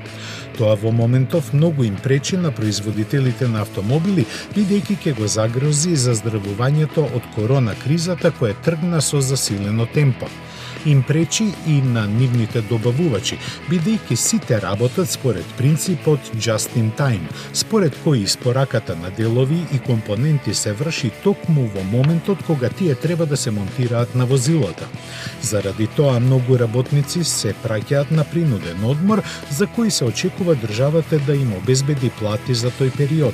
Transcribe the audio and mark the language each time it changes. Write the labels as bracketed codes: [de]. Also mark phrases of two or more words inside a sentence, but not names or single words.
[mk] Тоа во моментов многу им пречи на производителите на автомобили, бидејќи ќе го загрози заздравувањето од корона кризата која тргна со засилено темпо. Им пречи и на нивните добавувачи, бидејќи сите работат според принципот [en] just in time, [mk] според кој испораката на делови и компоненти се врши токму во моментот кога тие треба да се монтираат на возилата. Заради тоа многу работници се праќаат на принуден одмор, за кој се очекува државата да им обезбеди плати за тој период.